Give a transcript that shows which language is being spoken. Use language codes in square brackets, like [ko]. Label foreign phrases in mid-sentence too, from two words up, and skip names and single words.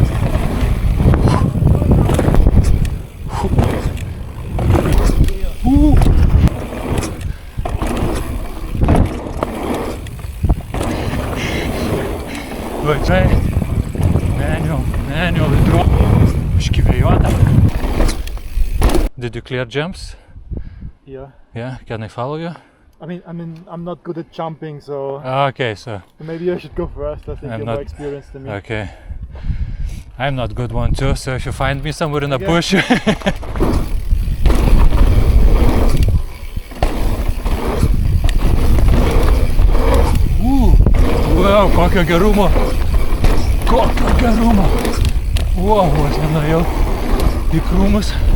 [lt] Va čia [en] manual drop. Iškivėjuota. Did you clear jumps? Yeah. Yeah, can I follow you? I mean, I'm not good at jumping, so Okay, so maybe I should go first. I think I'm you're not- more experienced than me. okay. I'm not good one too, so if you find me somewhere in a Okay. bush. [lt] Wow, kokio gerumo! Kokio gerumo! Wow, aš nenuėjau į krūmus.